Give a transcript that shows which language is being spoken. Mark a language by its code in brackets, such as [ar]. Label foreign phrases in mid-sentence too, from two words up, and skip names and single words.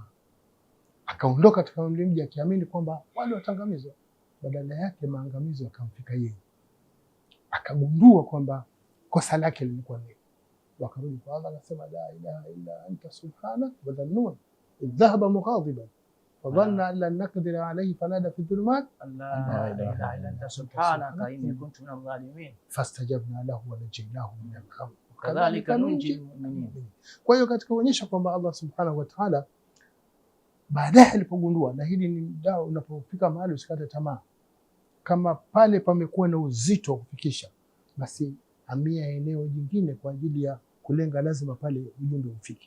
[sw] Akaondoka katika mji akiamini kwamba wale watangamizwa, badala yake maangamizo yakamfika yeye. Akagundua kwamba kosa lake lilikuwa nini. Wakarudi kwa Allah, akasema [ar] لا إله إلا أنت سبحانك وذا النون إذ ذهب مغاضبا فظن أن لن نقدر عليه فنادى في الظلمات لا إله إلا أنت سبحانك إني كنت من الظالمين فاستجبنا له ونجيناه من الغم كذلك ننجي المؤمنين. [sw] Kwa hiyo katika kuonyesha kwamba Allah [ar] سبحانه وتعالى [sw] baadaye alipogundua, na hili ni dawa, unapofika mahali usikate tamaa. Kama pale pamekuwa na uzito wa kufikisha, basi hamia eneo jingine kwa ajili ya kulenga, lazima pale ujumbe ufike.